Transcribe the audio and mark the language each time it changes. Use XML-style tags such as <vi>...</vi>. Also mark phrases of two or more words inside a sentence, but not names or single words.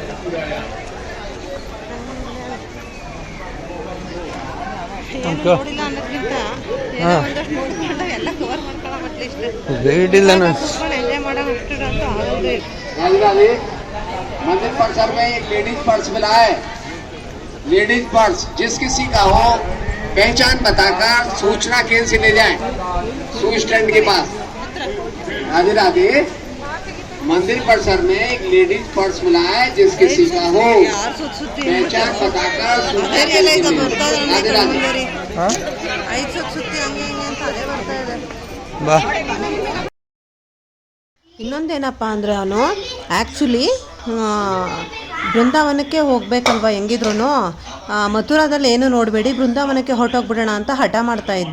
<kn>ನೋಡಿಲ್ಲ ಅನ್ನೋದ್ಕಿಂತ ಒಂದಷ್ಟು ನೋಡ್ಕೊಂಡು ಎಲ್ಲ ಕವರ್ ಮಾಡ್ಕೊಳ್ಳೋ ಗೈಡ್ ಇಲ್ಲ, ಎಂಜಾಯ್ ಮಾಡೋ ಅಷ್ಟು ಅಂತೂ ಆಗೋದೇ</kn> <hi>मंदिर परिसर में एक</hi> <en>ladies purse</en> <hi>मिला है।</hi> <en>ladies purse</en> <hi>जिस किसी का हो पहचान बताकर सूचना केंद्र से ले जाएं,</hi> <en>shoe stand</en> <hi>के पास। राधे राधे। मंदिर परिसर में एक</hi> <en>ladies purse</en> <hi>मिला है, जिस किसी का हो पहचान बताकर सूचना केंद्र से ले जाएं। राधे राधे।</hi> <kn>ಸುತ್ತಿ ಹಂಗೆ ಹಿಂಗೆ ಅಂತ ಅದೇ ಬರ್ತಾ ಇದೆ. ಬಾ. ಇನ್ನೊಂದೇನಪ್ಪ ಅಂದರೆ ಅವನು ಆ್ಯಕ್ಚುಲಿ ಬೃಂದಾವನಕ್ಕೆ ಹೋಗ್ಬೇಕಲ್ವ, ಹೆಂಗಿದ್ರು ಮಥುರಾದಲ್ಲಿ ಏನು ನೋಡಬೇಡಿ, ಬೃಂದಾವನಕ್ಕೆ ಹೊರಟೋಗ್ಬಿಡೋಣ ಅಂತ ಹಠ ಮಾಡ್ತಾ ಇದ್ದ.</kn>